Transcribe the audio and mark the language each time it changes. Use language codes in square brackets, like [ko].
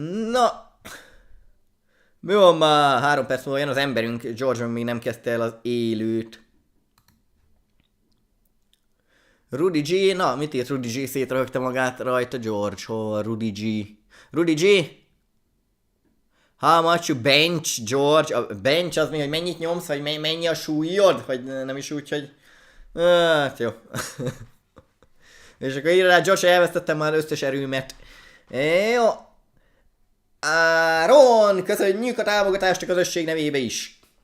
[hu] Na. Mi van már? 3 perc múlva jön az emberünk. George még nem kezdte el az élőt. Rudy G. Na, mit írt Rudy G? Szétröhögte magát rajta George. Hol Rudy G? Rudy G? [en] How much you bench, George? [hu] A bench az mi, hogy mennyit nyomsz, vagy mennyi a súlyod? Vagy nem is úgy, hogy... Hát jó. És akkor írja rá, George, elvesztettem már összes erőmet. Jó. Áron, köszönjük a támogatást a közösség nevébe is.